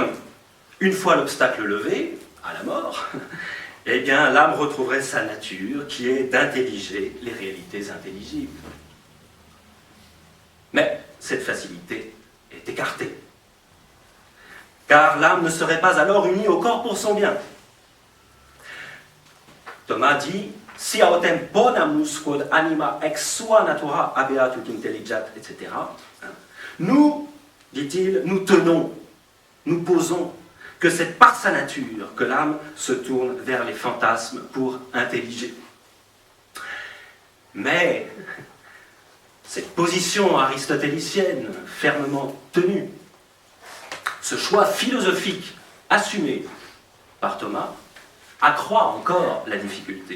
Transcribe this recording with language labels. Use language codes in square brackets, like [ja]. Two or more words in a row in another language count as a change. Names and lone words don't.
[fr] Une fois l'obstacle levé, à la mort, eh bien l'âme retrouverait sa nature qui est d'intelliger les réalités intelligibles. Mais cette facilité est écartée. Car l'âme ne serait pas alors unie au corps pour son bien. Thomas dit « [la] Si autem bonamus quod anima ex sua natura habeat ut intelligat, [fr] etc. » Nous, dit-il, nous tenons, nous posons que c'est par sa nature que l'âme se tourne vers les fantasmes pour intelliger. Mais cette position aristotélicienne fermement tenue, ce choix philosophique assumé par Thomas, accroît encore la difficulté.